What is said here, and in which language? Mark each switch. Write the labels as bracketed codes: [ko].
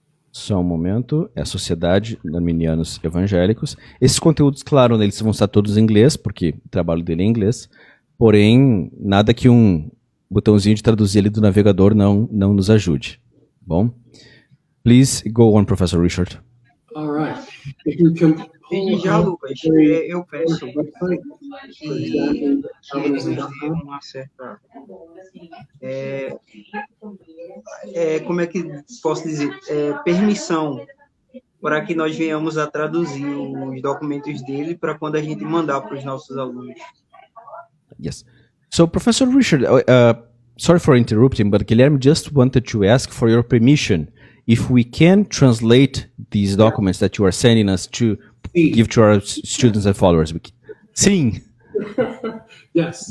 [pt] Só um momento. É a Sociedade de Arminianos Evangélicos. Esses conteúdos, claro, eles vão estar todos em inglês, porque o trabalho dele é em inglês. Porém, nada que um botãozinho de traduzir ali do navegador não nos ajude. Bom? [en] Please go on, Professor Richard. All right. If you can [pt] E já, Lucas, eu peço que ele nos dê uma certa... como é que posso dizer? Permissão para que nós venhamos a traduzir os documentos dele para quando a gente mandar para os nossos alunos. [en] Yes. So, Professor Richard, sorry for interrupting, but Guilherme just wanted to ask for your permission if we can translate these documents that you are sending us to give to our students and followers. [pt] Sim. [en] Yes.